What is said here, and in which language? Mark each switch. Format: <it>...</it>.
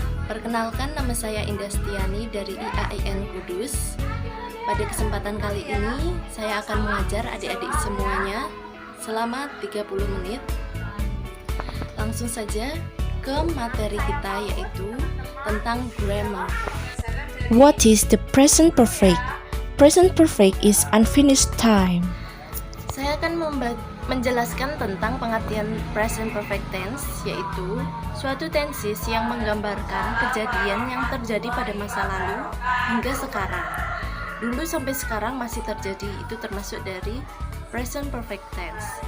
<id>Perkenalkan, nama saya Indah Stiani dari IAIN Kudus. Pada kesempatan kali ini saya akan mengajar adik-adik semuanya selama 30 menit. Langsung saja ke materi kita, yaitu tentang grammar.</id> <en>What is the present perfect? Present perfect is unfinished time.</en> <id>Saya akan menjelaskan tentang pengertian present perfect tense, yaitu suatu tenses yang menggambarkan kejadian yang terjadi pada masa lalu hingga sekarang. Dulu sampai sekarang masih terjadi, itu termasuk dari present perfect tense.</id>